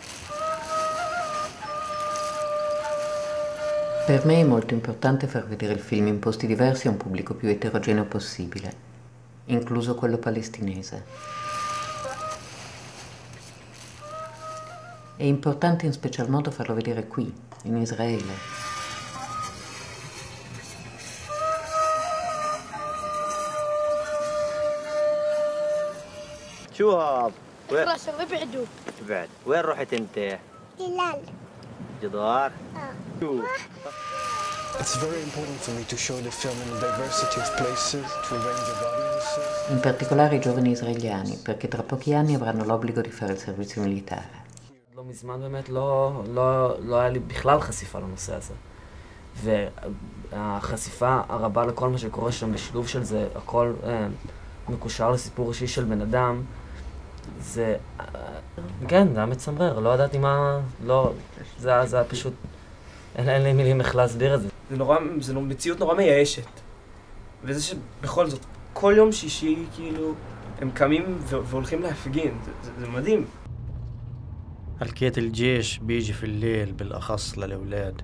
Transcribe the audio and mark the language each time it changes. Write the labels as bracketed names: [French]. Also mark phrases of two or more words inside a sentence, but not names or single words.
[Italian] Per me è molto importante far vedere il film in posti diversi a un pubblico più eterogeneo possibile, incluso quello palestinese. È importante in special modo farlo vedere qui, in Israele. [Arabic] شو هاب؟ خلاص ابعدوا. بعد وين رحت انت؟ هلال. جدار؟ شو؟ [English] It's very important for me to show the film in a diversity of places, to a range of audiences. [Italian] In particolare i giovani israeliani, perché tra pochi anni avranno l'obbligo di fare il servizio militare. [Hebrew] לא מזמן באמת לא היה לי בכלל חשיפה לנושא הזה. והחשיפה הרבה לכל מה שקורה שם בשילוב של זה, הכל מקושר לסיפור אישי של בן אדם, זה... כן, זה היה מצמרר, לא ידעתי מה... לא... זה היה פשוט... אין לי מילים איך להסביר את זה. זה מציאות נורא מייאשת. וזה שבכל זאת, כל יום שישי, כאילו, הם קמים והולכים להפגין. זה מדהים. [Arabic] حكيت الجيش بيجي في الليل بالأخص للأولاد.